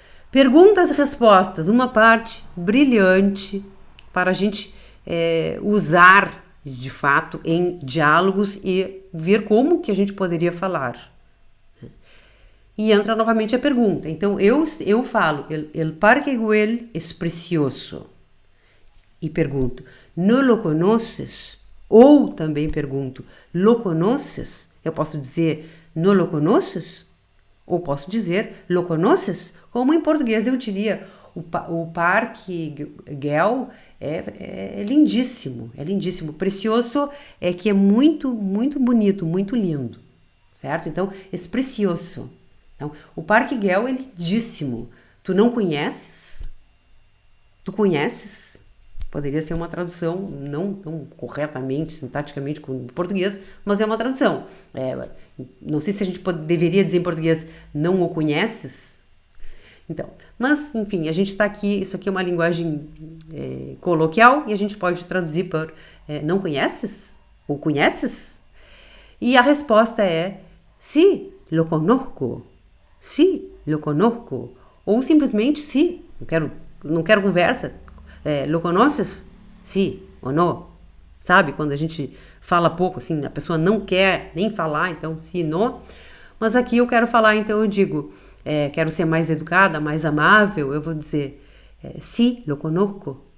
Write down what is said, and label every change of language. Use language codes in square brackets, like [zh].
[pt] Perguntas e respostas, uma parte brilhante para a gente usar de fato em diálogos e ver como que a gente poderia falar. E entra novamente a pergunta. Então, eu falo, [es] el Parque Güell es precioso. [pt] E pergunto, [es] ¿no lo conoces? [pt] Ou também pergunto, [es] ¿lo conoces? [pt] Eu posso dizer, [es] ¿no lo conoces? [pt] Ou posso dizer, [es] ¿lo conoces? [pt] Como em português eu diria, o Parque Güell é lindíssimo, é lindíssimo. Precioso é que é muito, muito bonito, muito lindo, certo? Então, é precioso. Então, o Parque Güell é lindíssimo. Tu não conheces? Tu conheces? Poderia ser uma tradução, não tão corretamente, sintaticamente com o português, mas é uma tradução. Não sei se a gente deveria dizer em português, não o conheces? Então, mas, enfim, a gente está aqui, isso aqui é uma linguagem coloquial e a gente pode traduzir por não conheces? Ou conheces? E a resposta é, [es] sí, lo conozco. Sí, lo conozco. [pt] Ou simplesmente, sí, não quero conversa. [es] Lo conoces? [pt] Sí ou não? Sabe, quando a gente fala pouco, assim, a pessoa não quer nem falar, então [es] sí, no. [pt] Mas aqui eu quero falar, então eu digo, quero ser mais educada, mais amável, eu vou dizer, [es] sí, lo conozco.